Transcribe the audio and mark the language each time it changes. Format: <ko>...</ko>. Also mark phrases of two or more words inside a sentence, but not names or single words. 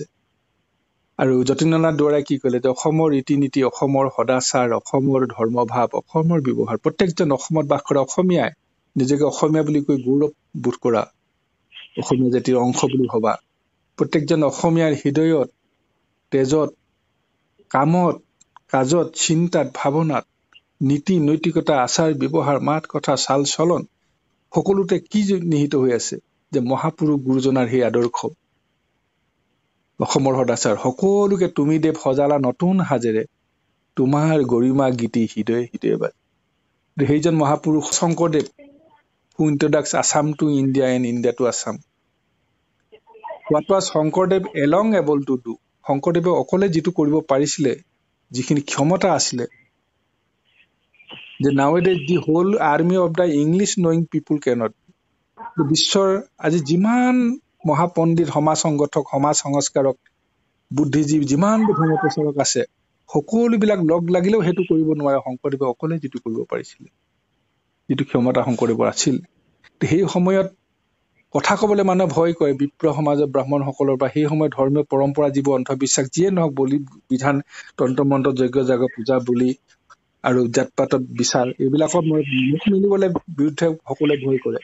<as>আৰু যতীন্দ্ৰনাথ দুৱৰাই কি ক'লে, যে অসমৰ ৰীতি নীতি, অসমৰ সদাচাৰ, অসমৰ ধৰ্মভাৱ, অসমৰ ব্যৱহাৰ, প্ৰত্যেকজন অসমত বাস কৰা অসমীয়াই নিজকে অসমীয়া বুলি কৈ গৌৰৱ বোধ কৰা, অসমীয়া জাতিৰ অংশ বুলি ভবা, প্ৰত্যেকজন অসমীয়াৰ হৃদয়ত, তেজত, কামত, কাজত, চিন্তাত, ভাৱনাত, নীতি নৈতিকতা, আচাৰ ব্যৱহাৰ, মাত কথা, চাল চলন, সকলোতে কি নিহিত হৈ আছে? যে মহাপুৰুষ গুৰুজনাৰ সেই আদৰ্শ, অসমৰ সদাচাৰ। সকলোকে তুমি দেৱ সজালা নতুন সাজেৰে, তোমাৰ গৰিমা গীতি হৃদয়ে হৃদয়ে বাজে। সেইজন মহাপুৰুষ শংকৰদেৱ,</as> <en>who introduced Assam to India and India to Assam. What was শংকৰদেৱ alone able to do?</en> <as>শংকৰদেৱে অকলে যিটো কৰিব পাৰিছিলে, যিখিনি ক্ষমতা আছিলে, যে</as> <en>nowadays the whole army of the English knowing people cannot.</en> <as>বিশ্বৰ আজি যিমান মহাপণ্ডিত, সমাজ সংগঠক, সমাজ সংস্কাৰক, বুদ্ধিজীৱী, যিমান ধৰ্ম প্ৰচাৰক আছে, সকলোবিলাক লগ লাগিলেও সেইটো কৰিব নোৱাৰে শংকৰদেৱে অকলে যিটো কৰিব পাৰিছিলে, যিটো ক্ষমতা শংকৰদেৱৰ আছিল। সেই সময়ত কথা কবলৈ মানুহে ভয় কৰে, বিপ্ৰ সমাজৰ ব্ৰাহ্মণসকলৰ বা সেই সময়ত ধৰ্মীয় পৰম্পৰা, যিবোৰ অন্ধবিশ্বাস যিয়ে নহওক, বলি বিধান, তন্ত্ৰ মন্ত্ৰ, যজ্ঞ যাগ, পূজা বলি আৰু জাত পাতত বিচাৰ, এইবিলাকত মুখ মেলিবলৈ বিৰুদ্ধে সকলোৱে ভয় কৰে।</as>